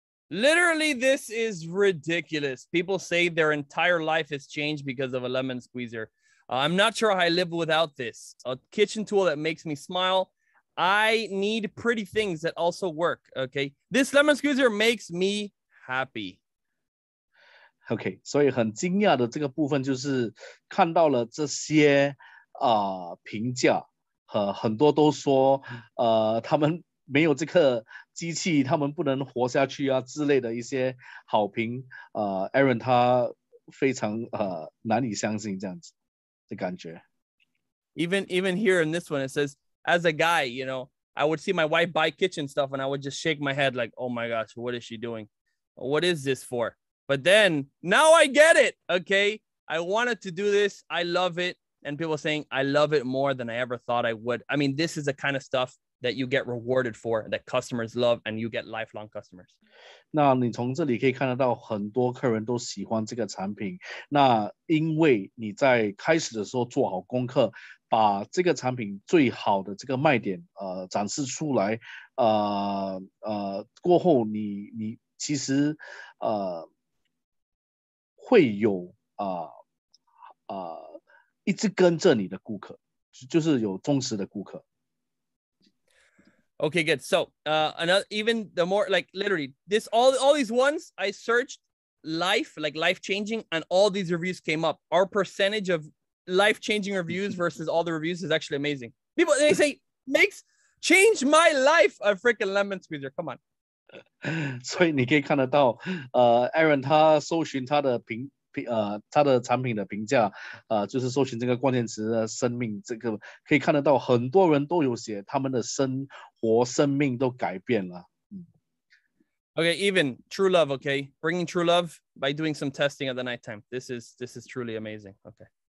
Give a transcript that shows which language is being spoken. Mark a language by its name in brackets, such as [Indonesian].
[English] Literally, this is ridiculous. People say their entire life has changed because of a lemon squeezer. I'm not sure how I live without this. A kitchen tool that makes me smile. I need pretty things that also work, okay? This lemon squeezer makes me happy. [Chinese] OK， 所以很惊讶的这个部分就是看到了这些评价，很多都说他们没有这个机器，他们不能活下去啊之类的一些好评。 Aaron 他非常难以相信这样子的感觉。 [English] Even here in this one, it says, as a guy, you know, I would see my wife buy kitchen stuff and I would just shake my head like, oh my gosh, what is she doing? What is this for? But then now I get it. Okay. I wanted to do this. I love it. And people saying, I love it more than I ever thought I would. I mean, this is the kind of stuff that you get rewarded for, that customers love, and you get lifelong customers. [Chinese] 那你从这里可以看得到，很多客人都喜欢这个产品。那因为你在开始的时候做好功课，把这个产品最好的这个卖点展示出来，过后你其实会有一直跟着你的顾客，就是有忠实的顾客。 [English] Okay, good. So another, even the more, like literally this, all these ones I searched life changing, and all these reviews came up. Our percentage of life-changing reviews versus all the reviews is actually amazing. People, they say changed my life, a freaking lemon squeezer. Come on. [Chinese] 所以你可以看得到，Aaron 他搜寻他的他的产品的评价，就是搜寻这个关键词的生命，这个可以看得到，很多人都有写他们的生命都改变了。 [English] Okay, even true love. Okay, bringing true love by doing some testing at the nighttime. This is truly amazing. Okay.